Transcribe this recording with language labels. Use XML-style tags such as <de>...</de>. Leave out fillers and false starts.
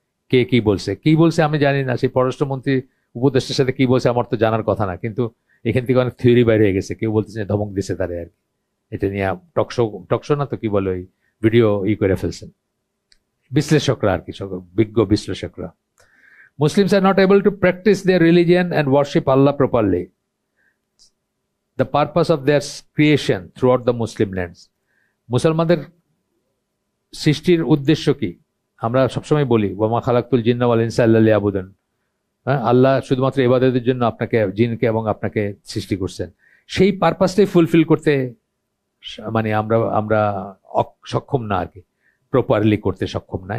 <bn>কে কি বলছে আমি জানি না, সেই পররাষ্ট্রমন্ত্রী উপদেষ্টার সাথে কি বলছে আমার তো জানার কথা না, কিন্তু এখান থেকে অনেক থিওরি বাইরে হয়ে গেছে। কেউ বলতেছে ধমক দিছে তারে আর কি, এটা নিয়ে টকশো না তো কি বলে, ওই ভিডিও করে ফেলছেন বিশ্লেষকরা আর কি, বিজ্ঞ বিশ্লেষকরা।</bn> <en>Muslims are not able to practice their religion and worship Allah properly, the purpose of their creation throughout the Muslim lands.</en> <bn>মুসলমানদের সৃষ্টির উদ্দেশ্য কি? আমরা সবসময় বলি</bn> <ar>ওয়ামা খালাকতুল জিন্না ওয়াল ইনসা ইল্লা লিয়াবুদুন,</ar> <bn>আল্লাহ শুধুমাত্র ইবাদতের জন্য আপনাকে, জিনকে এবং আপনাকে সৃষ্টি করছেন। সেই পারপাসটাই ফুলফিল করতে মানে আমরা সক্ষম না আর কি, প্রপারলি করতে সক্ষম না।</bn>